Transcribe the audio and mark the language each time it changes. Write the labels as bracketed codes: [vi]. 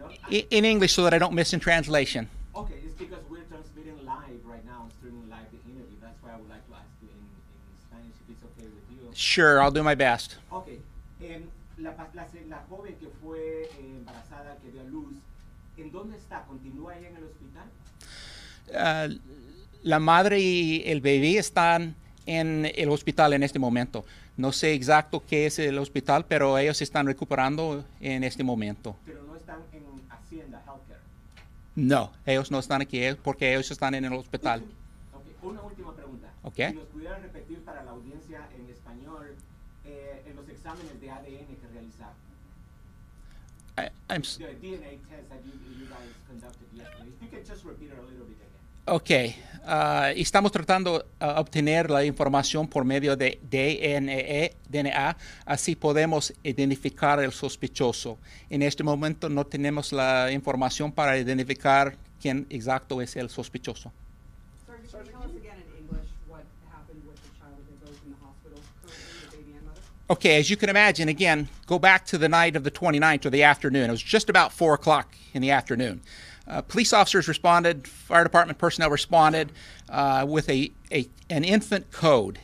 [en] In English, so that I don't miss in translation. Okay, it's because we're transmitting live right now, streaming live the interview. That's why I would like to ask you in Spanish if it's okay with you. Sure, I'll do my best. Okay. [es] La joven que fue embarazada, que dio a luz, ¿en dónde está? ¿Continúa ahí en el hospital? La madre y el bebé están en el hospital en este momento. No sé exacto qué es el hospital, pero ellos se están recuperando en este momento. Pero no están en Hacienda Healthcare. No, ellos no están aquí porque ellos están en el hospital. Okay. Una última pregunta. Okay. Si nos pudieran repetir para la audiencia en español en los exámenes de ADN que realizaron. [en] The DNA test that you guys conducted yesterday. If you could just repeat it a little bit again. [es] Ok, estamos tratando de obtener la información por medio de DNA, así podemos identificar el sospechoso. En este momento no tenemos la información para identificar quién exacto es el sospechoso. [en] Sergeant, can you tell us again in English what happened with the child that they both in the hospital currently, the baby and mother? Okay, as you can imagine, again, go back to the night of the 29th or the afternoon. It was just about 4 o'clock in the afternoon. Police officers responded, fire department personnel responded with an infant code.